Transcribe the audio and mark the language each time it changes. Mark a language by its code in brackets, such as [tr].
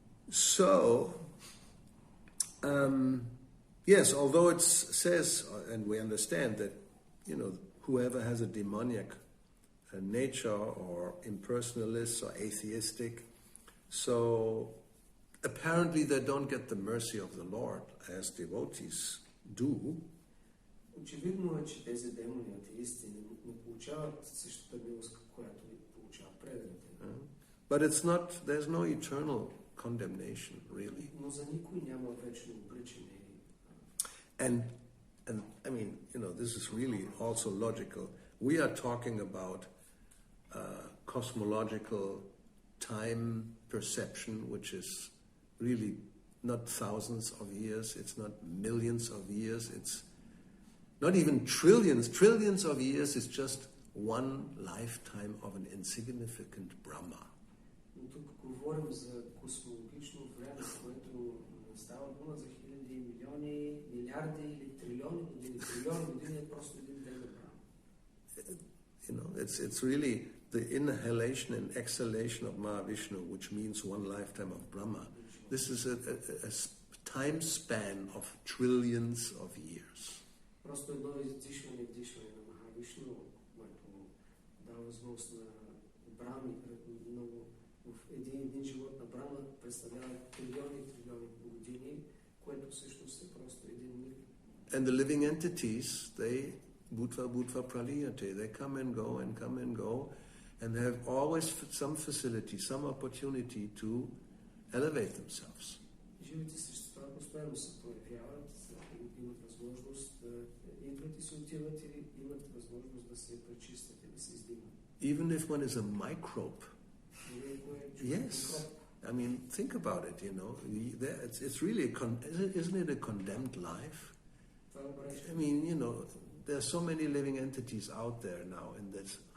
[en] So, yes, although it says, and we understand that, whoever has a demoniac nature or impersonalist or atheistic, so apparently they don't get the mercy of the Lord as devotees do. [bg] Очевидно е, че тези демони атеисти не получават същата милост, която получават преданите. [en] But there's no eternal condemnation, really. [bg] Но за никой няма вечно обречение. [en] And I mean, this is really also logical. We are talking about cosmological time perception, which is really not thousands of years, it's not millions of years, it's not even trillions of years, is just one lifetime of an insignificant Brahma. [bg] Но тук говорим за космологично време, което става дума за хиляди, милиони, милиарди или трилиони години. Трилиони години е просто един ден на Брахма. [en] It's really the inhalation and exhalation of Mahavishnu, which means one lifetime of Brahma. This is a time span of trillions of years. [bg] Просто едно издишване и вдишване на Махавишну, което дава възможност на Брахми, много в един живот на Брахма представлява трилиони години, което всъщност е просто един миг. [en] And the living entities, they [sa] bhutva praliyate, [en] they come and go, and they have always some facility, some opportunity to elevate themselves. [bg] Живите същества постоянно се появяват, имат възможност да идват и се отиват или имат възможност да се пречистят и да се издигнат. [en] Even if one is a microbe. Yes. I mean, think about it, It's really, isn't it a condemned life? I mean, there are so many living entities out there now in this.